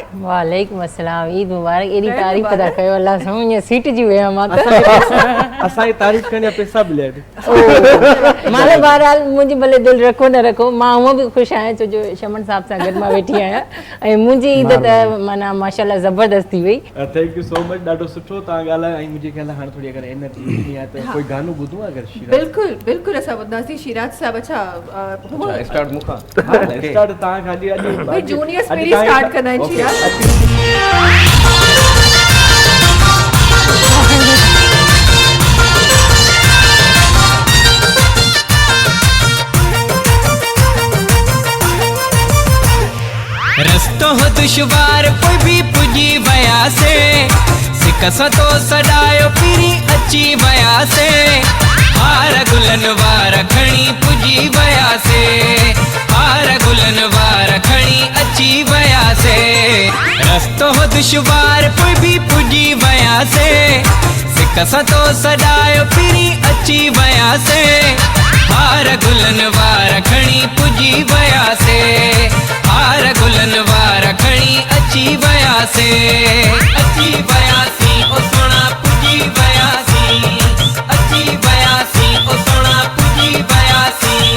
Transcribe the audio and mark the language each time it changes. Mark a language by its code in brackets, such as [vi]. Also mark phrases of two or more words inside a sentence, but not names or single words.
[sd] वालेकुम अस्सलाम, ईद मुबारक। एॾी तारीफ़ था कयो, अल्लाह सां ईअं सीट जी विया मां त। असांखे तारीफ़ करण जा पैसा मिलिया आहिनि। मां बहरहाल मुंहिंजी भले दिलि रखो न रखो, मां हूअं बि ख़ुशि आहियां छो जो शमन साहब सां गॾु मां वेठी आहियां ऐं मुंहिंजी ईद त माना माशाल्लाह ज़बरदस्त थी वई। [en] thank you so much, [sd] ॾाढो सुठो तव्हां ॻाल्हायो। ऐं मुंहिंजे ख़्याल हाणे थोरी अगरि एनर्जी ईंदी आहे त कोई गानो ॿुधूं अगरि शिराज? बिल्कुलु बिल्कुलु असां ॿुधंदासीं शिराज साहब। अच्छा स्टार्ट मूंखां स्टार्ट तव्हां खाली भाई जूनियर्स पहिरीं स्टार्ट कंदा आहिनि शिराज। रस्तो हो दुश्वार कोई भी पुजी वया से सिकस तो सडायो पीरी अची वया से हार गुलन वार खणी पुजी वया से हार गुलन वार खणी अची वया से रस्तो हो दुश्वार कोई भी पुजी वया से सिकस तो सडायो पीरी अची वया से हार गुलन वार खणी पुजी वया से हार गुलन वार खणी अची वयासे अची वयासी ओ सोना पुजी वयासी अची वयासी ओ सोना पुजी वयासी